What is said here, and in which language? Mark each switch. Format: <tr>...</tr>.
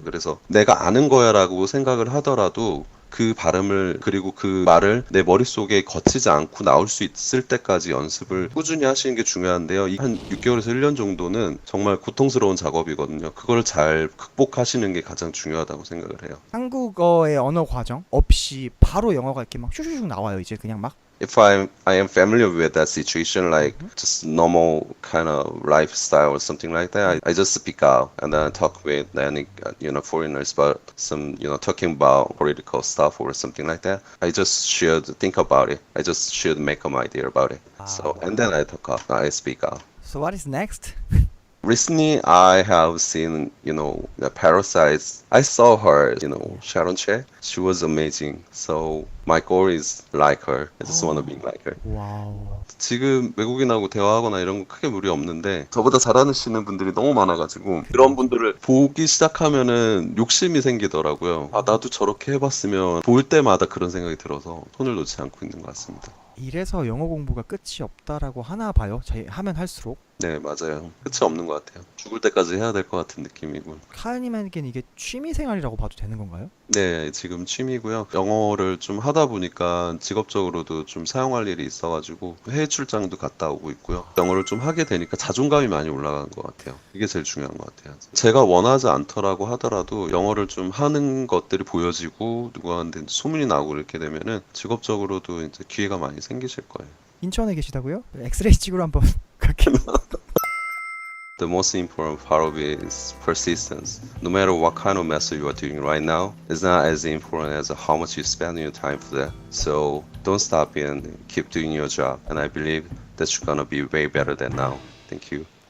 <ko>그래서 내가 아는 거야라고 생각을 하더라도 그 발음을 그리고 그 말을 내 머릿속에 거치지 않고 나올 수 있을 때까지 연습을 꾸준히 하시는 게 중요한데요. 한 6개월에서 1년 정도는 정말 고통스러운 작업이거든요. 그걸 잘 극복하시는 게 가장 중요하다고 생각을 해요. 한국어의 언어 과정 없이 바로 영어가 이렇게 막 슈슈슉 나와요. 이제 그냥 막.</ko> <en>If I am familiar with that situation, like just normal kind of lifestyle or something like that, I just speak out and then talk with any foreigners about some talking about political stuff or something like that. I just should think about it. I just should make an idea about it. So and then I talk out, I speak out. So what is next? Recently, I have seen, the Parasites. I saw her, Sharon Che. She was amazing. So my goal is like her. I just want to be like her.</en> <ko>와우. 지금 외국인하고 대화하거나 이런 거 크게 무리 없는데 저보다 잘하시는 분들이 너무 많아가지고 그런 분들을 보기 시작하면은 욕심이 생기더라고요. 아, 나도 저렇게 해봤으면 볼 때마다 그런 생각이 들어서 손을 놓지 않고 있는 것 같습니다. 이래서 영어 공부가 끝이 없다라고 하나 봐요. 하면 할수록. 네, 맞아요. 끝이 없는 것 같아요. 죽을 때까지 해야 될 것 같은 느낌이고. 카연님에겐 이게 취미 생활이라고 봐도 되는 건가요? 네, 지금 취미고요. 영어를 좀 하다 보니까 직업적으로도 좀 사용할 일이 있어가지고 해외 출장도 갔다 오고 있고요. 영어를 좀 하게 되니까 자존감이 많이 올라간 것 같아요. 이게 제일 중요한 것 같아요. 제가 원하지 않더라고 하더라도 영어를 좀 하는 것들이 보여지고 누구한테 소문이 나고 이렇게 되면은 직업적으로도 이제 기회가 많이 생기실 거예요. 인천에 계시다고요? 엑스레이 찍으러 한번 갈게요.</ko> <en>The most important part of it is persistence. No matter what kind of method you are doing right now, it's not as important as how much you spend your time for that. So don't stop and keep doing your job. And I believe that you're gonna be way better than now. Thank you.</en>